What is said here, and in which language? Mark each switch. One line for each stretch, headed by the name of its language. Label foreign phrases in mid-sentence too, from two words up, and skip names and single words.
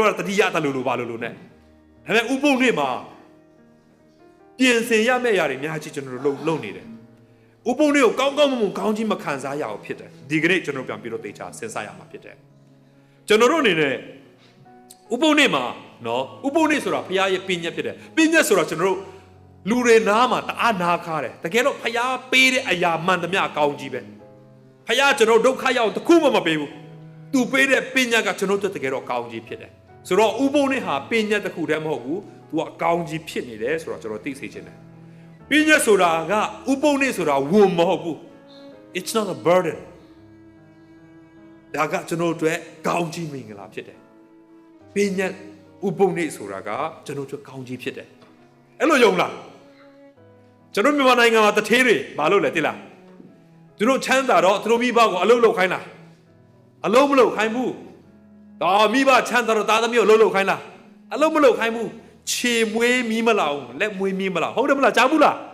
Burmese: ကတတိယတလူလိုပါလို့နဲ့ဒါပေမဲ့ဥပုပ်နေ့မှာပြင်ဆင်ရမယ့်အရာတွေအများကြီးကျွန်တော်တို့လုပ်နေတယ်ဥပုပ်နေ့ကိုကောင်းကောင်းမွန်မွန်ကောင်းကြီးမခံစားရအောင်ဖြစ်တယ်ဒီကနေ့ကျွန်တော်ပြန်ပြီးတော့သိချာစဉ်းစားရမှာဖြစ်တယ်ကျွန်တော်တို့အနေနဲ့ဥပုပ်နေ့မှာနော်ဥပုပ်နေ့ဆိုတာဘုရားရဲ့ပညတ်ဖြစ်တယ်ပညတ်ဆိုတာကျွန်တော်တို့လူတွေနားမှာတအားနာခါတယ်တကယ်တော့ဘုရားပေးတဲ့အရာမှန်သမျှအကောင်းကြီးပဲ ဘုရားကျွန်တော်ဒုက္ခရောက်တခုမှမပေးဘူးသူပေးတဲ့ပညတ်ကကျွန်တော်တို့တကယ်တော့ကောင်းကြီးဖြစ်တယ်ဆိုတော့ဥပုံနဲ့ဟာပညာတစ်ခုတည်းမဟုတ်ဘူးသူကအကောင်းကြီးဖြစ်နေတယ်ဆိုတော့ကျွန်တော်သိစေချင်တယ်ပညာဆိုတာကဥပုံ နဲ့ဆိုတာဝန်မဟုတ်ဘူး
English: it's not a burden
Burmese: ဒါကကျွန်တော်တို့ကောင်းကြီးမင်္ဂလာဖြစ်တယ်ပညာဥပုံနဲ့ဆိုတာကကျွန်တော်တို့ကောင်းကြီးဖြစ်တယ်အဲ့လိုယုံလားကျွန်တော်မြန်မာနိုင်ငံမှာတထေးတွေမလုပ်လဲသိလားသူတို့ချမ်းသာတော့သူတို့မိဘကိုအလုပ်လုပ်ခိုင်းလားအလုပ်မလုပ်ခိုင်းဘူးတော့မိဘချမ်းသာတော့သားသမီးကိုအလုပ်လုပ်ခိုင်းလားအလုပ်မလုပ်ခိုင်းဘူးခြေမွေးမီးမလောက်လက်မွေးမီးမလောက်ဟုတ်တယ်မလားကြားဘူးလား